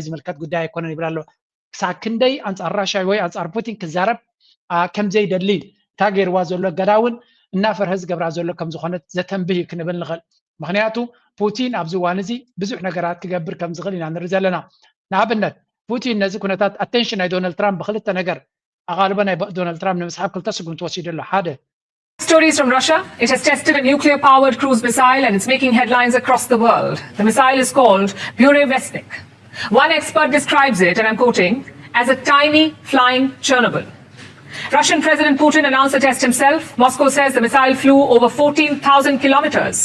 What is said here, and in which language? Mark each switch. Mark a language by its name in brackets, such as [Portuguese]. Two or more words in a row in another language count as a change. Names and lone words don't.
[Tigrinya] ዝምልከት ጉዳይ ኣይኮነን ይብላ ኣሎ ክሳብ ክንደይ ኣንጻር ራሽያ ወይ ኣንጻር ፑቲን ክዛረብ ከምዘይደሊ እታ ገይርዋ ዘሎ ገዳ እውን እናፈርሀ ዝገብራ ዘሎ ከም ዝኾነት ዘተንብህ ክንብል ንኽእል ምክንያቱ ፑቲን ኣብዚ እዋን እዚ ብዙሕ ነገራት ክገብር ከም ዝኽእል ኢና ንርኢ ዘለና ንኣብነት ፑቲን ነዚ ኩነታት ኣቴንሽን ናይ ዶናልድ ትራምፕ ብክልተ ነገር ኣቓልቦ ናይ ዶናልድ ትራምፕ ንምስሓብ ክልተ ስጉምቲ ወሲዱ ኣሎ ሓደ [English] Stories from Russia. It has tested a nuclear-powered cruise missile and it's making headlines across the world. The missile is called Burevestnik. One expert describes it, and I'm quoting, as a tiny flying Chernobyl. Russian President Putin announced the test himself. Moscow says the missile flew over 14,000 kilometers.